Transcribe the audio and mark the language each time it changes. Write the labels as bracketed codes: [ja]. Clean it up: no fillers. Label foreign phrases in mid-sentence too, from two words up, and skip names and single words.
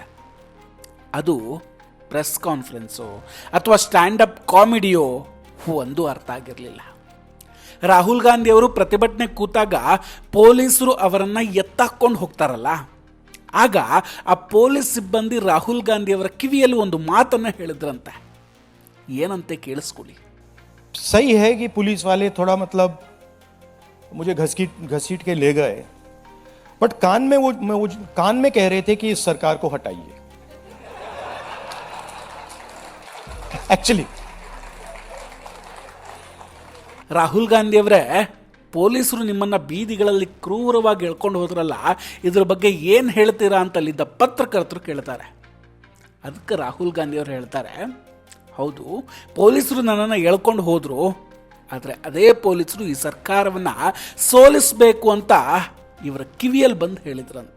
[kn] ಅದು [en] press conference [kn] ಅಥವಾ [en] stand-up comedy [kn] ಒಂದು ಅರ್ಥ ಆಗಿರಲಿಲ್ಲ. ರಾಹುಲ್ ಗಾಂಧಿಯವರು ಪ್ರತಿಭಟನೆ ಕೂತಾಗ ಪೊಲೀಸರು ಅವರನ್ನು ಎತ್ತಾಕೊಂಡು ಹೋಗ್ತಾರಲ್ಲ, ಆಗ ಆ ಪೊಲೀಸ್ ಸಿಬ್ಬಂದಿ ರಾಹುಲ್ ಗಾಂಧಿಯವರ ಕಿವಿಯಲ್ಲಿ ಒಂದು ಮಾತನ್ನು ಹೇಳಿದ್ರಂತೆ. ಏನಂತೆ ಕೇಳಿಸ್ಕೊಳ್ಳಿ. [hi] सही है कि पुलिस वाले थोड़ा मतलब मुझे घसीट के ले गए, बट कान में कह रहे थे कि इस सरकार को हटाइए. एक्चुअली [kn] ರಾಹುಲ್ ಗಾಂಧಿಯವರೇ, ಪೊಲೀಸರು ನಿಮ್ಮನ್ನ ಬೀದಿಗಳಲ್ಲಿ ಕ್ರೂರವಾಗಿ ಎಳ್ಕೊಂಡು ಹೋದ್ರಲ್ಲ, ಇದ್ರ ಬಗ್ಗೆ ಏನು ಹೇಳ್ತೀರಾ ಅಂತ ಅಲ್ಲಿದ್ದ ಪತ್ರಕರ್ತರು ಕೇಳ್ತಾರೆ. ಅದಕ್ಕೆ ರಾಹುಲ್ ಗಾಂಧಿಯವರು ಹೇಳ್ತಾರೆ, ಹೌದು, ಪೊಲೀಸರು ನನ್ನನ್ನು ಎಳ್ಕೊಂಡು ಹೋದ್ರು, ಆದರೆ ಅದೇ ಪೊಲೀಸರು ಈ ಸರ್ಕಾರವನ್ನು ಸೋಲಿಸಬೇಕು ಅಂತ ಇವರ ಕಿವಿಯಲ್ಲಿ ಬಂದು ಹೇಳಿದ್ರಂತೆ.